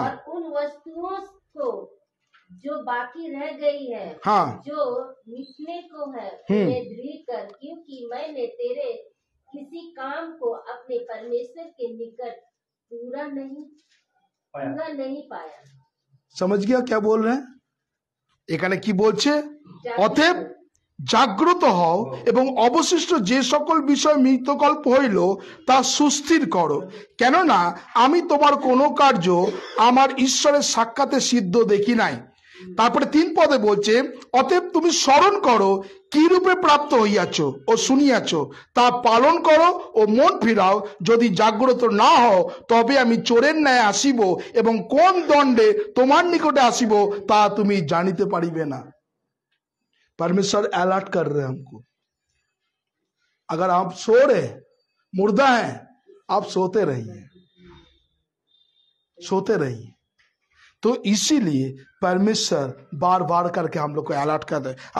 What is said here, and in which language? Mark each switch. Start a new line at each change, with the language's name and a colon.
Hindi: और उन वस्तुओं को जो बाकी रह गई है, हाँ, जो मिटने को है, उन्हें दृढ़ कर, क्योंकि मैंने तेरे किसी काम को अपने परमेश्वर के निकट पूरा नहीं पाया। समझ गया क्या बोल रहे हैं?
Bangla: এখানে কি বলছে? অতএব জাগ্রত হও এবং অবশিষ্ট যে সকল বিষয় মৃতকল্প হইল তা সুস্থির করো, কেননা আমি তোমার কোনো কার্য আমার ঈশ্বরের সাক্ষাতে সিদ্ধ দেখি নাই। তারপরে 3 পদে বলছে, অতএব তুমি স্মরণ করো কি রূপে প্রাপ্ত হইয়াছ ও শুনিয়াছ, তা পালন করো ও মন ফিরাও। যদি জাগ্রত না হও, তবে আমি চোরের ন্যায় আসিব এবং কোন দণ্ডে তোমার নিকটে আসিব তা তুমি জানিতে পারিবে না।
Hindi: परमेश्वर अलर्ट कर रहे हैं हमको। अगर आप सो रहे, मुर्दा हैं, आप सोते रहिए, सोते रहिए। तो इसीलिए परमेश्वर बार बार करके हम लोग को अलर्ट कर रहे हैं।